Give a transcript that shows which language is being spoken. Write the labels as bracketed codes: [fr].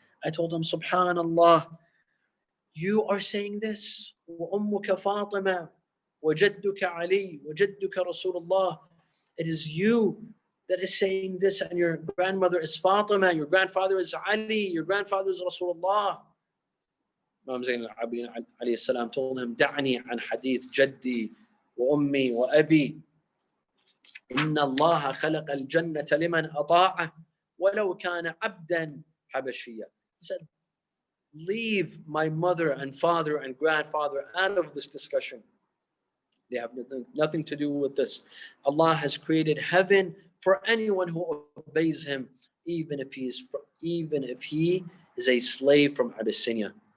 [en] I told him, Subhanallah, you are saying this. [ar] وَأُمُّكَ فَاطِمَةٌ وَجَدُّكَ عَلِيٌّ وَجَدُّكَ رَسُولُ اللَّهِ. [en] It is you that is saying this, and your grandmother is Fatima, your grandfather is Ali, your grandfather is Rasulullah. Imam Zayn al-Abidin alayhi salam told him, [ar] دعني عن حديث جدي وأمي وأبي إن الله خلق الجنة لمن أطاعه ولو كان عبدا حبشيا. [en] He said, leave my mother and father and grandfather out of this discussion. They have nothing to do with this. Allah has created heaven for anyone who obeys Him, even if he is a slave from Abyssinia.